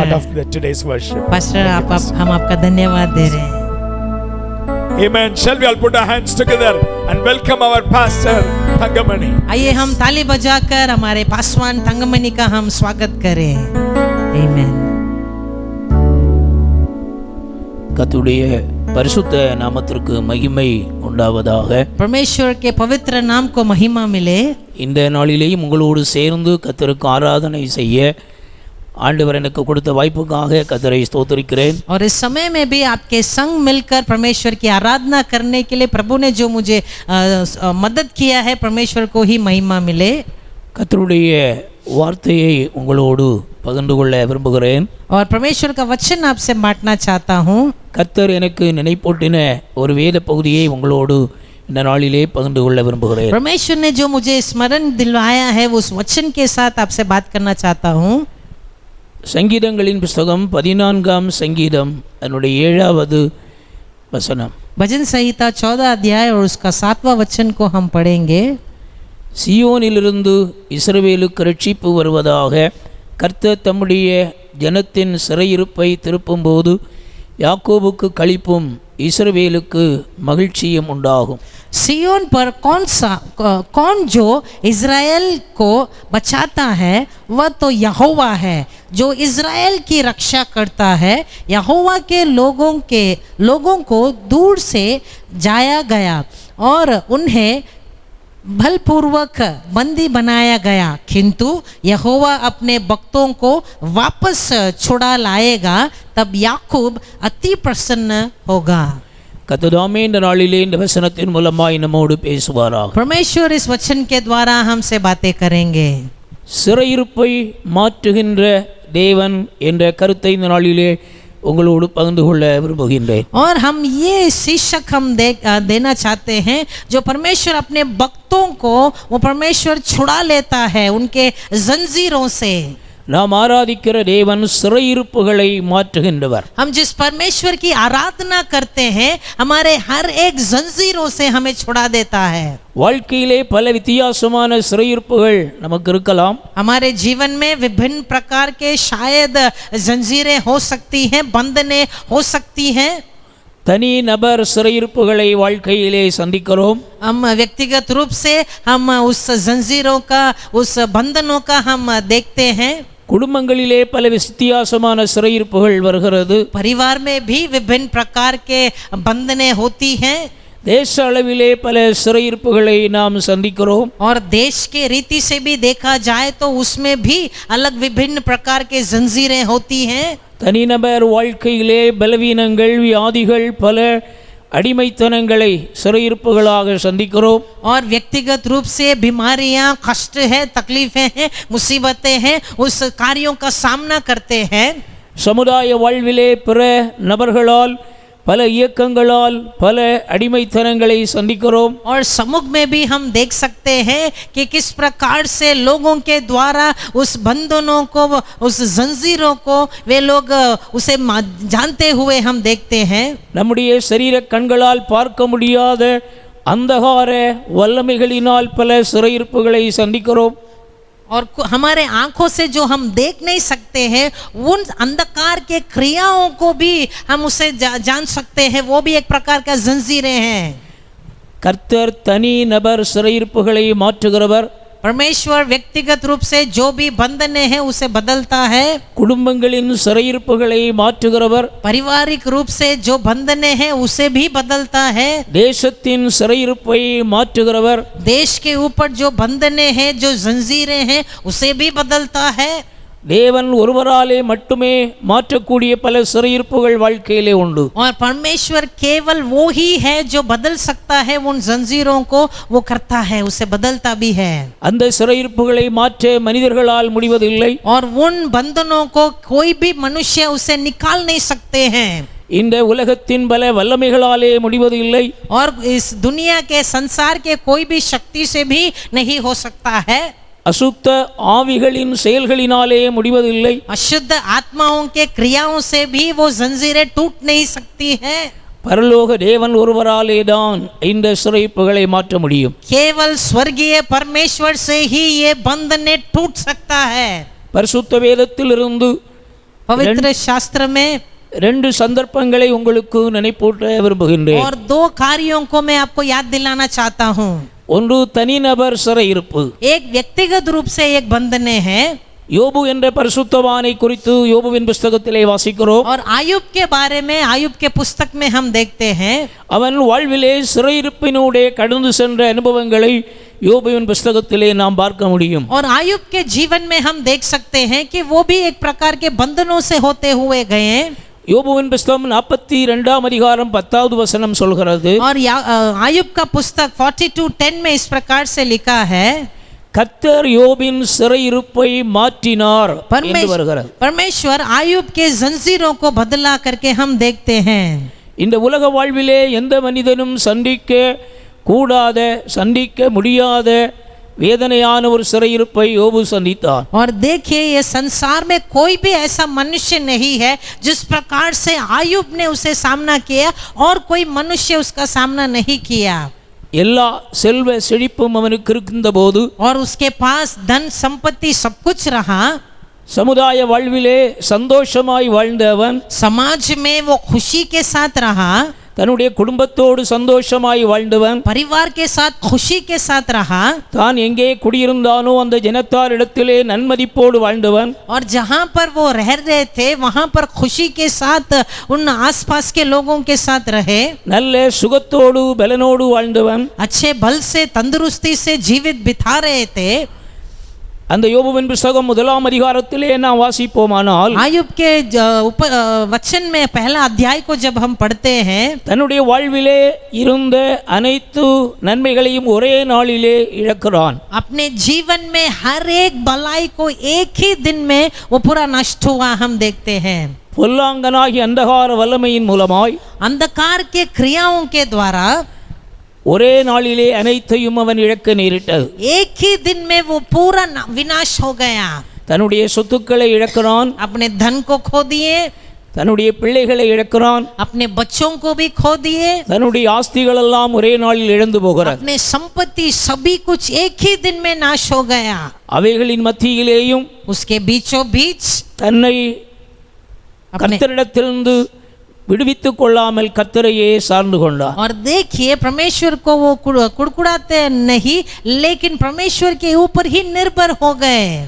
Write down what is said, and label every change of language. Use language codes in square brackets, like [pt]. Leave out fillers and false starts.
[en] part of today's worship. [hi] Pastor हम आपका धन्यवाद दे रहे हैं। [en] Amen. Shall we all put our hands together and welcome our pastor Thangamani? [hi] आइए हम ताली बजाकर हमारे पासवान तंगमणि का हम स्वागत करें। आमीन। [ta] கர்த்தருடைய பரிசுத்த நாமத்திற்கு மகிமை உண்டாவதாக। [hi] परमेश्वर के पवित्र नाम को महिमा मिले। [ta] இந்த நாளிலேயும் உங்களோடு சேர்ந்து கர்த்தருக்கு ஆராதனை செய்ய ஆண்டவர் எனக்கு கொடுத்த வாய்ப்புக்காக கர்த்தரை ஸ்தோத்திரிக்கிறேன்। [hi] और इस समय में भी आपके संग मिलकर परमेश्वर की आराधना करने के लिए प्रभु ने जो मुझे मदद किया है परमेश्वर को ही महिमा मिले। [ta] கர்த்தருடைய வார்த்தையை உங்களோடு பகிர்ந்து கொள்ள விரும்புகிறேன்। [hi] और परमेश्वर का वचन आपसे बांटना चाहता हूँ। [ta] கர்த்தர் எனக்கு நினைப்பூட்டின ஒரு வேத பகுதியை உங்களோடு இந்த நாளிலே பகிர்ந்து கொள்ள விரும்புகிறேன்। [hi] परमेश्वर ने जो मुझे स्मरण दिलवाया है उस वचन के साथ आपसे बात करना चाहता हूँ। [ta] சங்கீதங்களின் புஸ்தகம் 14ஆம் சங்கீதம் அதனுடைய 7வது வசனம்। [hi] भजन संहिता 14 अध्याय और उसका 7वां वचन को हम पढ़ेंगे। [ta] சியோனிலிருந்து இஸ்ரவேலுக்கு ரட்சிப்பு வருவதாக கர்த்தர் தம்முடைய ஜனத்தின் சிறையிருப்பை திருப்பும்போது யாக்கோபுக்கு களிப்பும் இஸ்ரவேலுக்கு மகிழ்ச்சியும் உண்டாகும்। [hi] सियोन पर कौन जो इज़राइल को बचाता है वह तो यहोवा है जो इज़राइल की रक्षा करता है। यहोवा के लोगों को दूर से जाया गया और उन्हें बलपूर्वक बंदी बनाया गया, किंतु यहोवा अपने भक्तों को वापस छुड़ा लाएगा, तब याकूब अति प्रसन्न होगा। [ta] கர்த்தர் இந்த நாளிலே இந்த வசனத்தின் மூலமாய் நம்மோடு பேசுவாராக। [hi] परमेश्वर इस वचन के द्वारा हमसे बातें करेंगे। [ta] சிறையிருப்பை மாற்றுகின்ற தேவன் என்ற கருத்தை இந்த நாளிலே உங்களோடு பகிர்ந்து கொள்ள விரும்புகின்றேன்। [hi] और हम ये शीर्षक हम देना चाहते हैं जो परमेश्वर अपने भक्तों को वो परमेश्वर छुड़ा लेता है उनके जंजीरों से। [ta] நாம் ஆராதிக்கிற தேவன் சிறையிருப்புகளை மாற்றுகின்றவர்। [hi] हम जिस परमेश्वर की आराधना करते हैं हमारे हर एक जंजीरों से हमें छुड़ा देता है। [ta] வாழ்க்கையிலே பல வித்தியாசமான சிறையிருப்புகள் நமக்கு இருக்கலாம்। [hi] हमारे जीवन में विभिन्न प्रकार के शायद जंजीरें हो सकती हैं, बंधनें हो सकती हैं। [ta] தனி நபர் சிறையிருப்புகளை வாழ்க்கையிலே சந்திக்கிறோம்। [hi] हम व्यक्तिगत रूप से हम उस जंजीरों का उस बंधनों का हम देखते हैं। [ta] குடும்பங்களிலே பல வித்தியாசமான சிறையிருப்புகள் வருகிறது। [hi] परिवार में भी विभिन्न प्रकार के बंधनें होती हैं। [ta] தேச அளவிலே பல சிறையிருப்புகளை நாம் சந்திக்கிறோம்। [hi] और देश के रीति से भी देखा जाए तो उसमें भी अलग विभिन्न प्रकार के जंजीरें होती हैं। [ta] தனிநபர் வாழ்க்கையிலே பலவீனங்கள் வியாதிகள் பல அடிமைத்தனங்களை சிறையிருப்புகளாக சந்திக்கிறோம்। [hi] और व्यक्तिगत रूप से बीमारियां, कष्ट है, तकलीफें हैं, मुसीबतें हैं, उस कार्यों का सामना करते हैं। [ta] சமுதாய வாழ்விலே பிற நபர்களால் பல இயக்கங்களால் பல அடிமைத்தனங்களை சந்திக்கிறோம்। [hi] और समूह में भी हम देख सकते हैं कि किस प्रकार से लोगों के द्वारा उस बंधनों को उस जंजीरों को वे लोग उसे जानते हुए हम देखते हैं। [ta] நம்முடைய சரீர கண்களால் பார்க்க முடியாத அந்தகார வல்லமைகளினால் பல சிறையிருப்புகளை சந்திக்கிறோம்। [hi] और हमारे आंखों से जो हम देख नहीं सकते हैं उन अंधकार के क्रियाओं को भी हम उसे जान सकते हैं, वो भी एक प्रकार का जंजीरें हैं। [ta] கர்த்தர் தனி நபர் சிறையிருப்புகளை மாற்றுகிறவர்। [hi] परमेश्वर व्यक्तिगत रूप से जो भी बंधने हैं उसे बदलता है। [ta] குடும்பங்களின் சிறையிருப்புகளை மாற்றுகிறவர்। [hi] पारिवारिक रूप से जो बंधने हैं उसे भी बदलता है। [ta] தேசத்தின் சிறையிருப்பை மாற்றுகிறவர்। [hi] देश के ऊपर जो बंधने हैं जो जंजीरें हैं उसे भी बदलता है। [ta] தேவன் ஒருவராலே மட்டுமே மாற்றக்கூடிய பல சிறையிருப்புகள் வாழ்க்கையிலே உண்டு. [hi] और परमेश्वर केवल वो ही है जो बदल सकता है, उन जंजीरों को वो करता है, उसे बदलता भी है. [ta] அந்த சிறையிருப்புகளை மாற்ற மனிதர்களால் முடிவதில்லை. [hi] और उन बंधनों को कोई भी मनुष्य उसे निकाल नहीं सकते हैं. [ta] இந்த உலகத்தின் பல வல்லமைகளாலே முடிவது இல்லை. [hi] और इस दुनिया के संसार के कोई भी शक्ति से भी नहीं हो सकता है. [ta] அசுத்த ஆவிகளின் செயல்களினாலே முடிவதில்லை. [hi] अशुद्ध आत्माओं के क्रियाओं से भी वो जंजीरें टूट नहीं सकती हैं. [ta] பரலோக தேவன் ஒருவராலே தான் இந்த சிறையிருப்புகளை மாற்ற முடியும். [hi] केवल स्वर्गीय परमेश्वर से ही ये बंधने टूट सकता है. [ta] பரிசுத்த வேதத்திலிருந்து [hi] पवित्र शास्त्र में [ta] ரெண்டு சந்தர்ப்பங்களை உங்களுக்கு நினைப்பூட்ட விரும்புகின்றேன். [hi] और दो कार्यों को मैं आपको याद दिलाना चाहता हूँ. [ta] ஒன்று தனிநபர் சிறையிருப்பு. [hi] एक व्यक्तिगत रूप से एक बंधने हैं. [ta] யோபு என்ற பரிசுத்தவானை குறித்து யோபுவின் புஸ்தகத்திலே வாசிக்கிறோம். [hi] और आयुब के बारे में आयुब के पुस्तक में हम देखते हैं. [ta] அவன் வாழ்விலே சிறையிருப்பினூடே கடந்து சென்ற அனுபவங்களை யோபுவின் புஸ்தகத்திலே நாம் பார்க்க முடியும். [hi] और आयुब के जीवन में हम देख सकते हैं कि वो भी एक प्रकार के बंधनों से होते हुए गए. [ta] யோபுவின் புஸ்தகம் 42 அதிகாரம் 10வது வசனம் சொல்கிறது. [hi] और आयुब का पुस्तक 42:10 में इस प्रकार से लिखा है, [ta] கர்த்தர் யோபின் சிறையிருப்பை மாற்றினார் என்று வருகிறது. [hi] परमेश्वर आयुब के जंजीरों को बदला करके हम देखते हैं. [ta] இந்த உலக வாழ்விலே எந்த மனிதனும் சந்திக்க கூடாத, சந்திக்க முடியாத வேதனையான ஒரு சிறையிருப்பை யோபு சந்தித்தார். [hi] और देखिए, ये संसार में कोई भी ऐसा मनुष्य नहीं है जिस प्रकार से आयुब ने उसे सामना किया और कोई मनुष्य उसका सामना नहीं किया. [ta] எல்லா செல்வ செழிப்பும் அவனுக்கு இருந்தபோது, [hi] और उसके पास धन संपत्ति सब कुछ रहा, [ta] சமுதாய வாழ்விலே சந்தோஷமாய் வாழ்ந்த அவன், [hi] समाज में वो खुशी के साथ रहा, [ta] தன்னுடைய குடும்பத்தோடு சந்தோஷமாய் வாழ்ந்தவன், [hi] परिवार के साथ खुशी के साथ रहा, [ta] தான் எங்கே குடியிருந்தானோ அந்த ஜனத்தாரிடத்திலே நன்மதிப்போடு வாழ்ந்தவன், [hi] और जहाँ पर वो रह रहे थे वहाँ पर खुशी के साथ उन आसपास के लोगों के साथ रहे, [ta] நல்ல சுகத்தோடு பலனோடு வாழ்ந்தவன், [hi] अच्छे बल से तंदुरुस्ती से जीवित बिता रहे थे. [ta] அந்த யோபுவின் புத்தகம் 1 அதிகாரத்திலே நாம் வாசிப்போமானால், [hi] आयुब के वचन में पहला अध्याय को जब हम पढ़ते हैं, [ta] தன்னுடைய வாழ்விலே இருந்த அனைத்து நன்மைகளையும் ஒரே நாளிலே இழக்கிறான். [hi] अपने जीवन में हर एक भलाई को एक ही दिन में वो पूरा नष्ट हुआ हम देखते हैं. [ta] பொல்லாங்கனாகி அந்தகார வல்லமையின் மூலமாய் [hi] अंधकार के क्रियाओं के द्वारा [ta] ஒரே நாளிலே அனைத்தையும் அவன் இழக்க நேரிட்டது. [hi] एक ही दिन में वो पूरा विनाश हो गया. [ta] தன்னுடைய சொத்துக்களை இழக்கிறான், [hi] अपने धन को खो दिए, [ta] தன்னுடைய பிள்ளைகளை இழக்கிறான், [hi] अपने बच्चों को भी खो दिए, [ta] தன்னுடைய ஆஸ்திகள் எல்லாம் ஒரே நாளில் இழந்து போகிறான். [hi] अपने संपत्ति सभी कुछ एक ही दिन में नाश हो गया. [ta] அவைகளின் மத்தியிலேயும் [hi] उसके बीचों बीच [ta] தன்னை கர்த்தரிடத்திலிருந்து விடுவித்துக் கொள்ளாமல் கர்த்தரையே சார்ந்து கொண்டார். [hi] और देखिए, परमेश्वर को वो कुड़कुड़ाते नहीं, लेकिन परमेश्वर के ऊपर ही निर्भर हो गए.